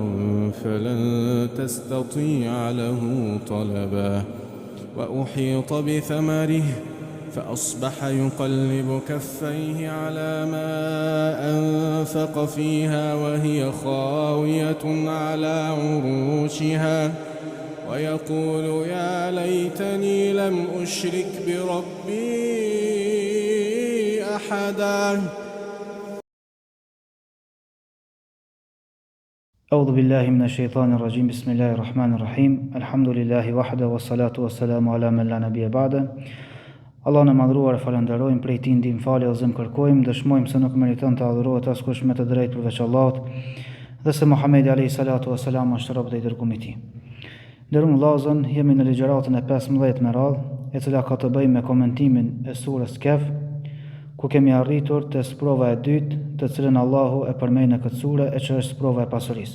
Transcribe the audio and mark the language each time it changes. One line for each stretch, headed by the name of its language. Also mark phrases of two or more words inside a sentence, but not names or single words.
Arabic: فلن تستطيع له طلبا وأحيط بثمره فأصبح يقلب كفيه على ما أنفق فيها وهي خاوية على عروشها ويقول يا ليتني لم أشرك بربي أحدا. أعوذ بالله من الشيطان الرجيم. بسم الله الرحمن الرحيم. الحمد لله وحده والصلاة والسلام على من لا نبي بعده.
Albanian: Allah në madhruar e falenderojmë, prej tij ndihmë falë dhe zëm kërkojmë, dëshmojmë se nuk meriton të adhurohet askush me të drejtë përveç Allahut dhe se Muhamedi
Arabic: عليه الصلاة والسلام
Albanian: është rob dhe i dërguar i tij. Nderuar vëllezër, jemi në ligjëratën e 15 me radhë, e cila ka të bëjë me komentimin e surës Kehf, ku kemi arritur te sprova e dytë, të cilën Allahu e përmend në këtë sure, e që është sprova e pasurisë.